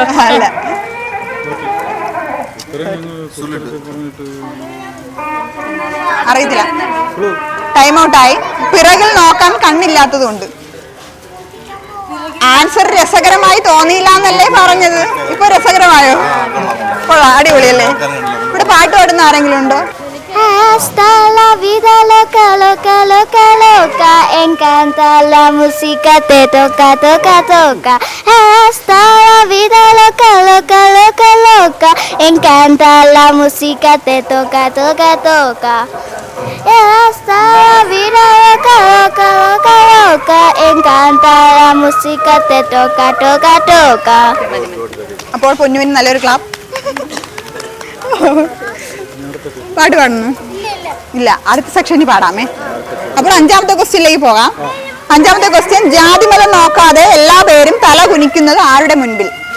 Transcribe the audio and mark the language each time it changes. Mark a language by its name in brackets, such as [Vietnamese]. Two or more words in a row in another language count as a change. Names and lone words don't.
[Malayalam] അല്ല, അറിയത്തില്ല. ടൈം ഔട്ടായി. പിറകിൽ നോക്കാൻ കണ്ണില്ലാത്തതുകൊണ്ട്. ആൻസർ രസകരമായി തോന്നിയില്ല എന്നല്ലേ പറഞ്ഞത്? ഇപ്പൊ രസകരമായോ? അടിപൊളിയല്ലേ? ഇവിടെ പാട്ട് പാടുന്ന ആരെങ്കിലും undo? [Spanish] Hasta la vida loca, loca, loca, loca. Encanta la música, te toca, toca, toca. Hasta la vida loca, loca, loca, loca. Encanta la música, te toca, toca, toca. Hasta la vida loca, loca, loca, loca. Encanta la música, te toca, toca, toca. [Malayalam] അപ്പോൾ പൊന്നുവിന് നല്ലൊരു ക്ലാപ്പ്. പാട്ട് പാടുന്നു? ഇല്ല, അടുത്ത സെക്ഷനിൽ പാടാമേ. അപ്പോൾ അഞ്ചാമത്തെ ക്വസ്റ്റ്യനിലേക്ക് പോകാം. അഞ്ചാമത്തെ ക്വസ്റ്റ്യൻ, ജാതിമതം നോക്കാതെ എല്ലാ പേരും തല കുനിക്കുന്നത് ആരുടെ മുൻപിൽ?